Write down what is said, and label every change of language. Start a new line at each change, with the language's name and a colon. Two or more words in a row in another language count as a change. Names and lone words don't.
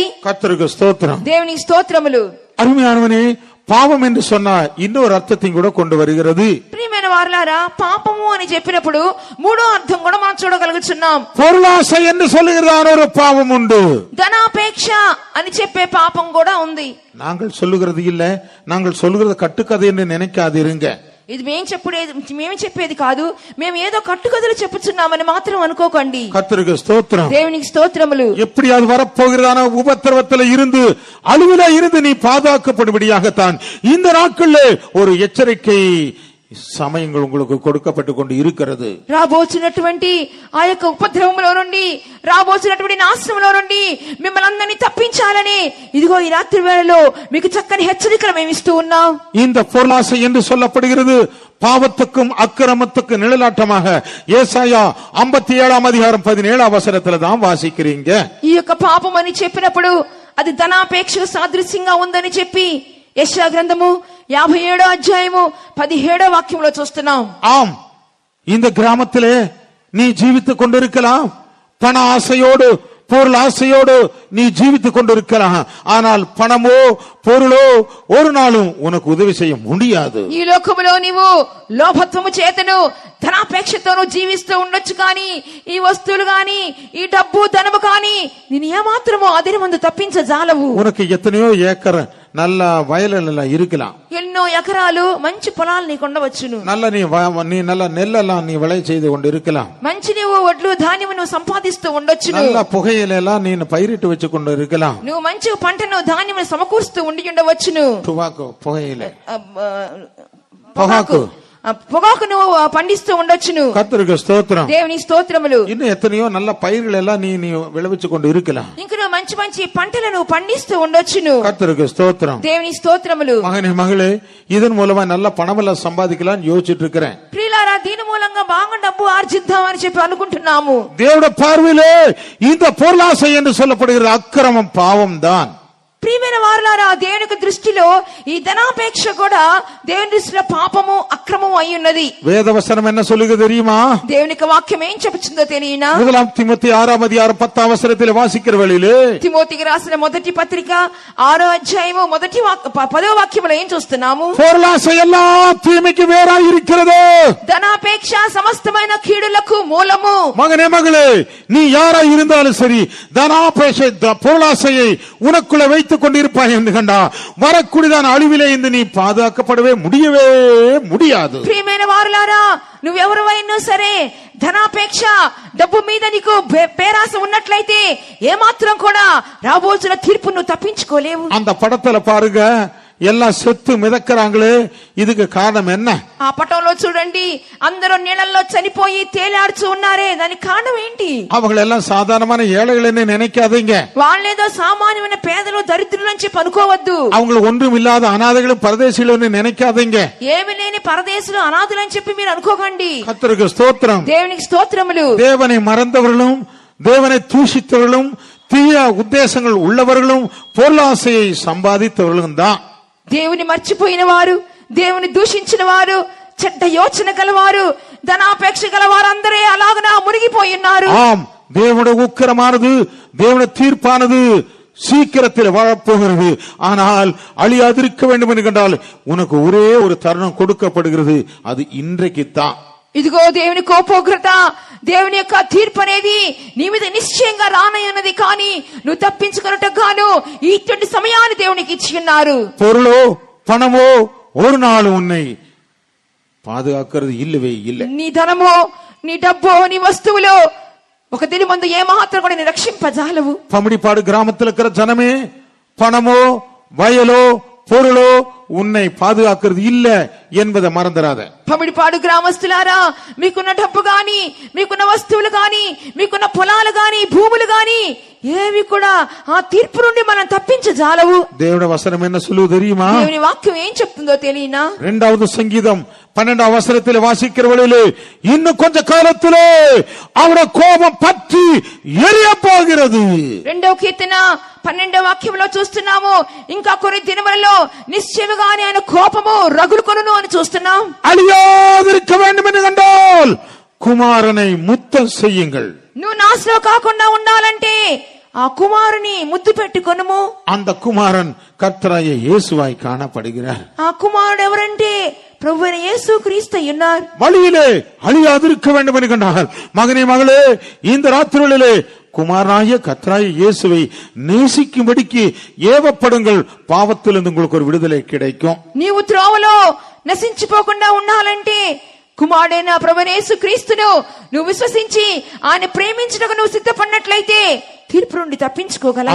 Tamil: கர்த்தருக்கு ஸ்தோத்திரம்.
Telugu: దేవునికి స్తోత్రములు.
Tamil: அருமையானவனே, பாவம் என்று சொன்னா இன்னொரு அர்த்தத்தையும் கூட கொண்டு வருகிறது.
Telugu: ప్రియమైన వారలారా, పాపము అని చెప్పినప్పుడు మూడో అర్థం కూడా మనం చూడగలుగుతున్నాం.
Tamil: பொருளாசை என்று சொல்லுகிறதான ஒரு பாவம் உண்டு.
Telugu: ధనాపేక్ష అని చెప్పే పాపం కూడా ఉంది.
Tamil: நாங்கள் சொல்லுகிறது இல்ல, நாங்கள் சொல்லுகிறது கட்டுக்கதை என்று நினைக்காதிருங்க.
Telugu: ఇది మేము చెప్పేది కాదు, మేము ఏదో కట్టుకథలు చెప్పుచున్నామని మాత్రం అనుకోకండి.
Tamil: கர்த்தருக்கு ஸ்தோத்திரம்.
Telugu: దేవునికి స్తోత్రములు.
Tamil: எப்படி அது வரப்போகிறதான உபத்திரவத்தில் இருந்து, அழிவில இருந்து நீ பாதுகாக்கப்படும்படியாகத்தான் இந்த நாட்களில் ஒரு எச்சரிக்கை సమయంగా உங்களுக்கு கொடுக்கப்பட்டு கொண்டு இருக்கிறது.
Telugu: రాబోతున్నటువంటి ఆ యొక్క ఉపద్రవంలో నుండి, రాబోతున్నటువంటి నాశనంలో నుండి మిమ్మల్ని అందరినీ తప్పించాలని ఇదిగో ఈ రాత్రి వేళలో మీకు చక్కని హెచ్చరికలు మేము ఇస్తూ ఉన్నాం.
Tamil: இந்த பொருளாசை என்று சொல்லப்படுகிறது பாவத்துக்கும் அக்கிரமத்துக்கும் நிழலாட்டமாக ஏசாயா 57:17 தான் வாசிக்கிறீங்க.
Telugu: ఈ యొక్క పాపం అని చెప్పినప్పుడు అది ధనాపేక్షకు సాదృశ్యంగా ఉందని చెప్పి యెషయా గ్రంథము 57:17 చూస్తున్నాం.
Tamil: ஆம், இந்த கிராமத்திலே நீ ஜீவித்துக் கொண்டிருக்கலாம். பண ஆசையோடு, பொருள் ஆசையோடு நீ ஜீவித்துக் கொண்டிருக்கலாம். ஆனால் பணமோ பொருளோ ஒரு நாளும் உனக்கு உதவி செய்ய முடியாது.
Telugu: ఈ లోకములో నీవు లోభత్వము చేతను ధనాపేక్షతోను జీవిస్తూ ఉండొచ్చు, కానీ ఈ వస్తువులు గాని, ఈ డబ్బు ధనము కానీ నేను ఏమాత్రమో అదిరి ముందు తప్పించజాలవు.
Tamil: உனக்கு எத்தனையோ ஏக்கர் நல்ல வயலெல்லாம் இருக்கலாம்.
Telugu: ఎన్నో ఎకరాలు మంచి పొలాలు నీకు ఉండవచ్చును.
Tamil: நல்ல நீ நல்ல நெல்லெல்லாம் நீ விளை செய்து கொண்டு இருக்கலாம்.
Telugu: మంచి నీవు వడ్లు ధాన్యము నువ్వు సంపాదిస్తూ ఉండొచ్చును.
Tamil: நல்ல புகையிலெல்லாம் நீ பயிரிட்டு வச்சு கொண்டு இருக்கலாம்.
Telugu: నువ్వు మంచి పంటను ధాన్యము సమకూరుస్తూ ఉండి ఉండవచ్చును.
Tamil: டுபாக்கோ, புகையில,
Telugu: పొగాకు నువ్వు పండిస్తూ ఉండొచ్చును.
Tamil: கர்த்தருக்கு ஸ்தோத்திரம்.
Telugu: దేవుని స్తోత్రములు.
Tamil: இன்னும் எத்தனையோ நல்ல பயிர்கள் எல்லாம் நீ விளைவிச்சு கொண்டு இருக்கலாம்.
Telugu: ఇంక నువ్వు మంచి మంచి పంటలను పండిస్తూ ఉండొచ్చును.
Tamil: கர்த்தருக்கு ஸ்தோத்திரம்.
Telugu: దేవుని స్తోత్రములు.
Tamil: மகனே, மகளே, இதன் மூலமா நல்ல பணம் எல்லாம் சம்பாதிக்கலாம் யோசிச்சுட்டு இருக்கிறேன்.
Telugu: ప్రియులారా, దీని మూలంగా బాగా డబ్బు ఆర్జిద్దాం అని చెప్పి అనుకుంటున్నాము.
Tamil: தேவனுடைய பார்வையிலே இந்த பொருளாசை என்று சொல்லப்படுகிற அக்கிரமம் பாவம் தான்.
Telugu: ప్రియమైన వారలారా, దేవుని దృష్టిలో ఈ ధనాపేక్ష కూడా దేవుని దృష్టిలో పాపము అక్రమము అయి ఉన్నది.
Tamil: வேதவசனம் என்ன சொல்லுகிறது தெரியுமா?
Telugu: దేవుని వాక్యం ఏం చెప్పుచుందో తెలియనా?
Tamil: 1 தீமோத்தேயு 6:10 வாசிக்கிற வேளையிலே,
Telugu: తిమోతికి రాసిన మొదటి పత్రిక 6:10 ఏం చూస్తున్నాము?
Tamil: பொருளாசை எல்லா தீமைக்கு வேறாய் இருக்கிறது.
Telugu: ధనాపేక్ష సమస్తమైన కీడులకు మూలము.
Tamil: மகனே, மகளே, நீ யாரா இருந்தாலும் சரி, தனாபேட்சை பொருளாசையை உனக்குள்ள வைத்துக் கொண்டிருப்பாய் என்று கண்டா வரக்கூடியதான அழிவிலே இருந்து நீ பாதுகாக்கப்படவே முடியாது.
Telugu: ప్రియమైన వారలారా, నువ్వెవరైనా సరే ధనాపేక్ష, డబ్బు మీద నీకు పేరాస ఉన్నట్లయితే ఏమాత్రం కూడా రాబోతున్న తీర్పు నువ్వు తప్పించుకోలేవు.
Tamil: அந்த படத்துல பாருங்க, எல்லாம் செத்து மிதக்கிறாங்களே, இதுக்கு காரணம் என்ன?
Telugu: ఆ పటంలో చూడండి, అందరూ నీళ్ళల్లో చనిపోయి తేలాడుచు ఉన్నారే, దానికి కారణం ఏంటి?
Tamil: அவங்க எல்லாம் சாதாரணமான ஏழைகள் நினைக்காதீங்க.
Telugu: వాళ్ళేదో సామాన్యమైన పేదలు, దరిద్రులు అని చెప్పి అనుకోవద్దు.
Tamil: அவங்க ஒன்றும் இல்லாத அநாதைகளும் பரதேசிகளும் நினைக்காதீங்க.
Telugu: ఏమి లేని పరదేశులు, అనాథులు అని చెప్పి మీరు అనుకోకండి.
Tamil: கர்த்தருக்கு ஸ்தோத்திரம்.
Telugu: దేవునికి స్తోత్రములు.
Tamil: தேவனை மறந்தவர்களும், தேவனை தூஷித்தவர்களும், தீய உத்தேசங்கள் உள்ளவர்களும், பொருளாசையை சம்பாதித்தவர்களும் தான்.
Telugu: దేవుని మర్చిపోయిన వారు, దేవుని దూషించిన వారు, చెడ్డ యోచన గలవారు, ధనాపేక్ష గలవారు అందరే అలాగనా మునిగిపోయి ఉన్నారు.
Tamil: ஆம், தேவனுடைய உக்கிரமானது, தேவனுடைய தீர்ப்பானது சீக்கிரத்தில் வரப்போகிறது. ஆனால் அழியாதிருக்க வேண்டும் என்கின்றால் உனக்கு ஒரே ஒரு தருணம் கொடுக்கப்படுகிறது, அது இன்றைக்கு தான்.
Telugu: ఇదిగో దేవుని కోపోగ్రత, దేవుని యొక్క తీర్పు అనేది నీ మీద నిశ్చయంగా రానయ్యున్నది, కానీ నువ్వు తప్పించుకున్నట్టు గాను ఇటువంటి సమయాన్ని దేవునికి ఇచ్చి ఉన్నారు.
Tamil: பொருளோ பணமோ ஒரு நாள் உன்னை பாதுகாக்கிறது இல்லவே இல்லை.
Telugu: నీ ధనమో, నీ డబ్బో, నీ వస్తువులో ఒక దిని ముందు ఏమాత్రం కూడా నీ రక్షింపజాలవు.
Tamil: பம்படிப்பாடு கிராமத்தில் இருக்கிற ஜனமே, பணமோ வயலோ பொருளோ உன்னை பாதுகாக்கிறது இல்ல என்பதை மறந்துடாத.
Telugu: పమిడిపాడు గ్రామస్తులారా, మీకున్న డబ్బు గాని, మీకున్న వస్తువులు గాని, మీకున్న పొలాలు గాని, భూములు గాని ఏవి కూడా ఆ తీర్పు నుండి మనం తప్పించజాలవు.
Tamil: దేవుడి వசனம் என்ன சொல்லுது தெரியுமா?
Telugu: దేవుని వాక్యం ఏం చెప్తుందో తెలియనా?
Tamil: 2வது சங்கீதம் 12ஆம் வசனத்தில் வாசிக்கிறவர்களே, இன்னும் கொஞ்ச காலத்திலே அவருடைய கோபம் பற்றி எரிய போகிறது.
Telugu: 2వ కీర్తన 12వ వాక్యంలో చూస్తున్నాము, ఇంకా కొన్ని దినములలో నిశ్చయముగానే ఆయన కోపము రగులుకొనును అని చూస్తున్నాం.
Tamil: அழியாதிருக்க வேண்டும் என்று கண்டால் குமாரனை முத்தம் செய்யுங்கள்.
Telugu: నువ్వు నాశనం కాకుండా ఉండాలంటే ఆ కుమారుని ముద్దు పెట్టుకొనుము.
Tamil: அந்த குமாரன் கர்த்தராகிய இயேசுவாய் காணப்படுகிறார்.
Telugu: ఆ కుమారుడు ఎవరంటే ప్రభువైన యేసు క్రీస్తు అయ్యున్నారు.
Tamil: வழியிலே அழியாதிருக்க வேண்டும் என்று கண்டால் மகனே மகளே, இந்த ராத்திரிகளிலே குமாரனாகிய கர்த்தராகிய இயேசுவை நேசிக்கும்படிக்கு ஏவப்படுங்கள். பாவத்திலிருந்து உங்களுக்கு ஒரு விடுதலை கிடைக்கும்.
Telugu: నీవు త్రోవలో నశించిపోకుండా ఉండాలంటే కుమారుడైన ప్రభువైన యేసు క్రీస్తును నువ్వు విశ్వసించి ఆయన ప్రేమించడానికి నువ్వు సిద్ధపడినట్లయితే తీర్పు నుండి తప్పించుకోగలవు.